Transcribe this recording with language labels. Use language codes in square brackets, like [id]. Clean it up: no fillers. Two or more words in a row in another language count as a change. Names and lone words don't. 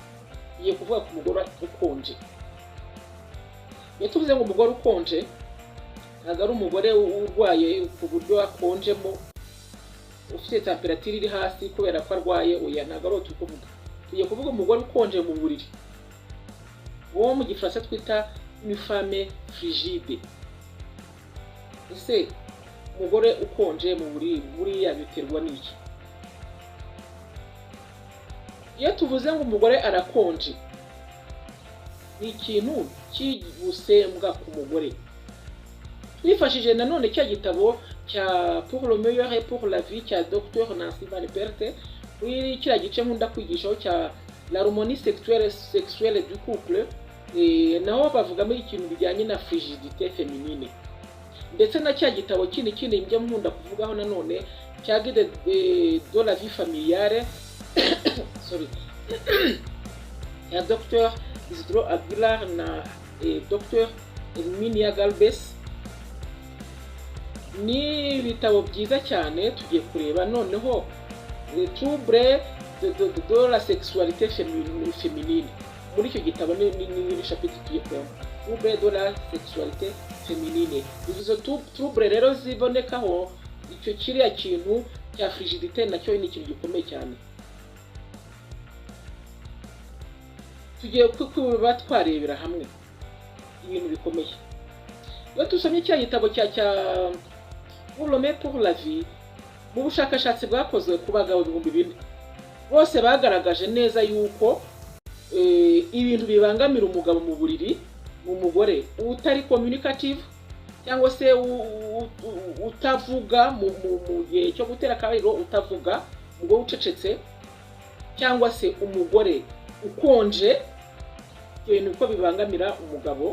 [rw] Tugiye kuvuga ku mugore ukonje. Iyo tuvuze ngo umugore ukonje, ntabwo ari umugore urwaye ku buryo akonjemo, ufite temperature iri hasi kubera ko arwaye, oya ntabwo ari uko tuvuga. Tugiye kuvuga umugore ukonje mu buriri, uwo mu gifaransa twita [fr] une femme frigide. [rw] Ese umugore ukonje mu buriri buriya biterwa n'iki? Iyo tuvuze ngo umugore arakonje, ni ikintu kigusembwa ku mugore. Twifashije nanone cya gitabo cya Pour le meilleur et pour la vie cya Dr Nancy Van Perte, kuri kiriya gice nkunda kwigishaho cya [fr] l'harmonie sexuelle du couple, [rw] naho bavugamo ikintu bijyanye na [fr] frigidité féminine. [rw] Ndetse na cya gitabo kindi njya nkunda kuvugaho nanone cya Guide de la vie familiale sorry ya Dr Isidro Aguilar na Dr Herminia Galvez. Ni ibitabo byiza cyane. Tugiye kureba noneho [fr] les troubles de la sexualité féminine. [rw] Muri icyo gitabo ni chapitre tugiye kureba [fr] troubles de la sexualité féminine. [rw] Izo troubles rero zibonekaho icyo kiriya kintu cya frigidité, nacyo ni ikintu gikomeye cyane. Tugiye kuba twarebera hamwe ibintu bikomeye. Iyo tusomye cya gitabo cya Pour le meilleur pour la vie, mu bushakashatsi bwakozwe ku bagabo 2000, bose bagaragaje neza yuko ibintu bibangamira umugabo mu buriri, mu mugore utari communicative, cyangwa se utavuga mu gihe cyo gutera akabariro, utavuga, umugore ucecetse, cyangwa se umugore ukonje, ibintu uko bibangamira umugabo.